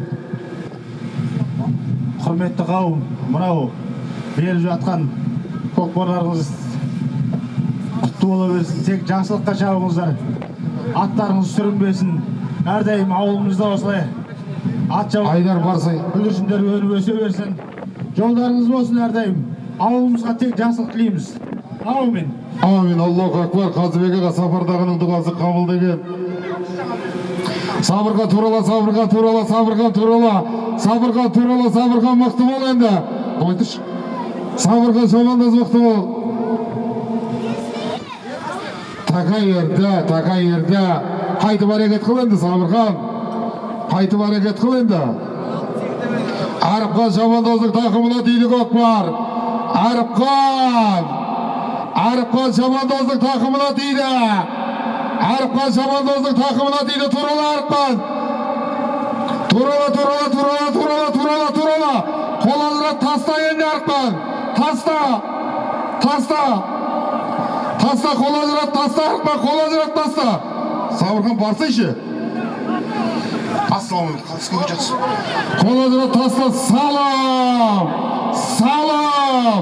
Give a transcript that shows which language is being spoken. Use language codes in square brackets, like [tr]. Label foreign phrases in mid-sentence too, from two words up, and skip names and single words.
[kk] Құрметті қауым, мынау беріп жатқан көкпарларыңыз құтты бола берсін, тек жақсылыққа шабыңыздар, аттарыңыз сүрінбесін, әрдайым ауылымызда осылай ат жауып Айдар Барсай бүлдіршіндер өніп өсе берсін, жолдарыңыз болсын әрдайым, ауылымызға тек жақсылық тілейміз. Аумин. Амин. [ar] الله أكبر. [kk] Қазыбек аға сапардағының дұғасы қабыл деген. Сабырға турала, Сабырға турала, Сабырға турала, Сабырға турала, Сабырға мықты бол енді. Қойдыш. Сабырға Шабандоз мықты бол. Такай ерді. Қайтып әрекет қыл енді, Сабырхан. Қайтып әрекет қыл енді. Арыпқан Шабандоздың тақымына дейді көкпар. Арыпқан Шабандоздың тақымына дейді. Арыпқан Шабандоздың тақымына дейді. Турала Арыпқан. Турала. Қол ажырат таста енді Арыпқан. Таста. Қол ажырат таста Арыпқан. Қол ажырат таста. Сабырхан барсайшы. [ar] السلام عليكم. [kk] Қол ажырат таста. Салам.